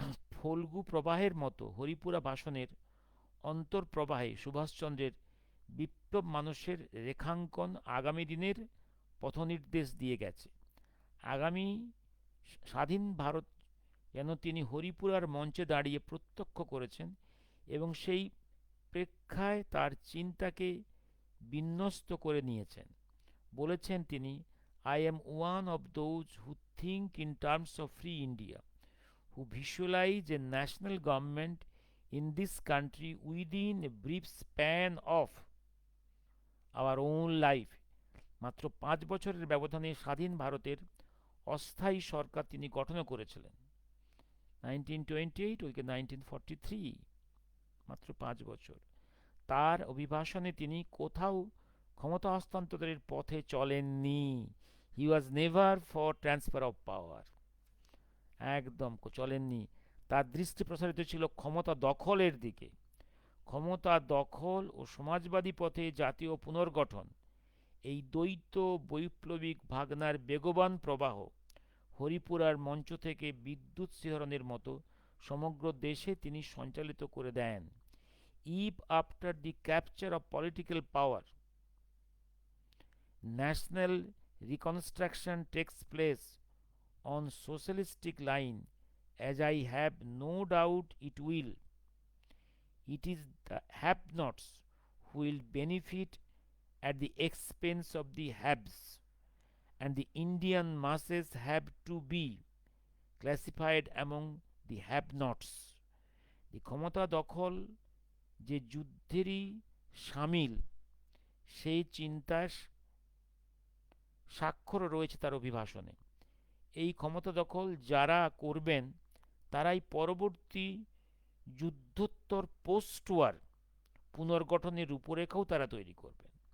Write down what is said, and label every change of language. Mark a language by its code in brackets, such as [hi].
[bn] ফল্গু প্রবাহের মতো হরিপুরা ভাষণের অন্তর্প্রবাহে সুভাষচন্দ্রের বিপ্লব মানুষের রেখাঙ্কন আগামী দিনের পথনির্দেশ দিয়ে গেছে। আগামী স্বাধীন ভারত যেন তিনি হরিপুরার মঞ্চে দাঁড়িয়ে প্রত্যক্ষ করেছেন এবং সেই প্রেক্ষায় তার চিন্তাকে বিন্যস্ত করে নিয়েছেন। বলেছেন তিনি, [en] I am one of those who think in terms of free India, who visualize a national government in this country within a brief span of our own life. [bn] মাত্র 5 বছরের ব্যবধানে স্বাধীন ভারতের অস্থায়ী সরকার তিনি গঠন করেছিলেন। 1928 ওইকে 1943, মাত্র 5 বছর। তার অভিভাষণে তিনি কোথাও ক্ষমতা হস্তান্তরের পথে চলেননি। [en] he was never for transfer of power, [bn] একদম চলেননি। তার দৃষ্টি প্রসারিত ছিল ক্ষমতা দখলের দিকে। ক্ষমতা দখল ও সমাজবাদী পথে জাতীয় পুনর্গঠন, এই দ্বৈত বৈপ্লবিক ভাবনার বেগবান প্রবাহ হরিপুরার মঞ্চ থেকে বিদ্যুৎ শিহরণের মতো সমগ্র দেশে তিনি সঞ্চালিত করে দেন। [en] Even after the capture of political power, national reconstruction takes place on socialistic line, as I have no doubt it will. It is the have-nots who will benefit at the expense of the haves, and the Indian masses have to be classified among the have-nots. [bn] The ক্ষমতা দখল যে যুদ্ধেরই সামিল, সেই চিন্তার স্বাক্ষর রয়েছে তার অভিভাষণে। এই ক্ষমতা দখল যারা করবেন তারাই পরবর্তী যুদ্ধোত্তর পোস্ট ওয়ার পুনর্গঠনের রূপরেখাও তারা তৈরি করবেন।